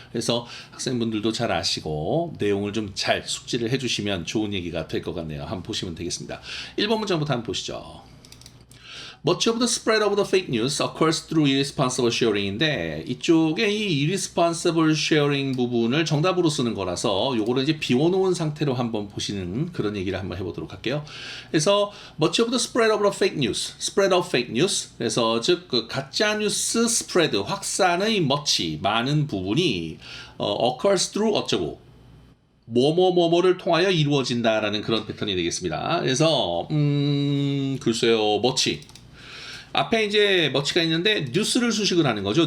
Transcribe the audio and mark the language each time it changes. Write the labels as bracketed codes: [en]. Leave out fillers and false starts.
[ko] 그래서 학생분들도 잘 아시고, 내용을 좀 잘 숙지를 해주시면 좋은 얘기가 될 것 같네요. 한번 보시면 되겠습니다. 1번 문장부터 한번 보시죠. [en] Much of the spread of the fake news occurs through irresponsible sharing [ko] 인데 이쪽에 이 irresponsible sharing 부분을 정답으로 쓰는 거라서 요거를 이제 비워놓은 상태로 한번 보시는 그런 얘기를 한번 해보도록 할게요. [en] 그래서 much of the spread of the fake news, spread of fake news. [ko] 그래서 즉 그 가짜 뉴스 spread 확산의 much 많은 부분이 [en] occurs through [ko] 어쩌고 뭐뭐뭐뭐를 통하여 이루어진다라는 그런 패턴이 되겠습니다. 그래서 글쎄요, much. 앞에 이제 머치가 있는데 뉴스를 수식을 하는 거죠.